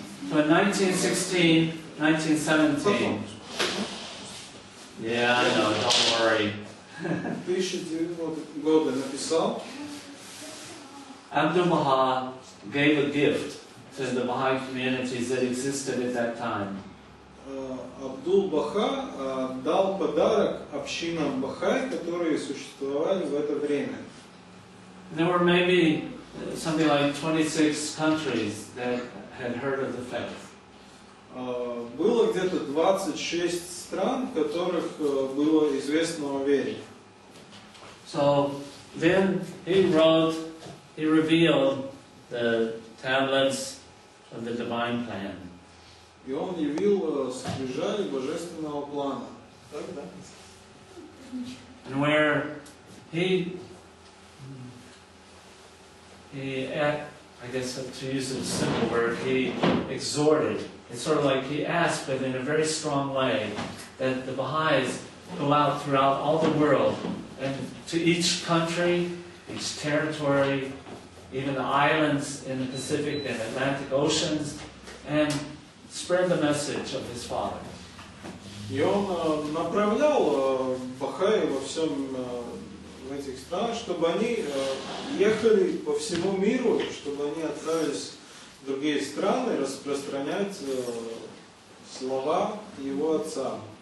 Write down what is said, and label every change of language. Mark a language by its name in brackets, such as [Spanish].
[English] So in 1916, 1917, yeah, I know, don't worry. [Russian] 1900 года написал. [English] Abdu'l-Baha gave a gift to the Baha'i communities that existed at that time. [Russian] Абдул-Баха дал подарок общинам Бахай, которые существовали в это время. [English] There were maybe something like 26 countries that had heard of the faith. [Russian] Было где-то 26 стран, в которых было известно о вере. [English] So then he revealed the tablets of the divine plan. [Russian] И он явил скрижали божественного плана. Так, да? [English] And where he I guess to use a simple word, he exhorted. It's sort of like he asked, but in a very strong way, that the Baha'is go out throughout all the world, and to each country, each territory, even the islands in the Pacific and Atlantic Oceans, and spread the message of his Father. [Russian] И он направлял Бахаи во всем в этих странах, чтобы они ехали по всему миру, чтобы они отправились в другие страны распространять слова его отца.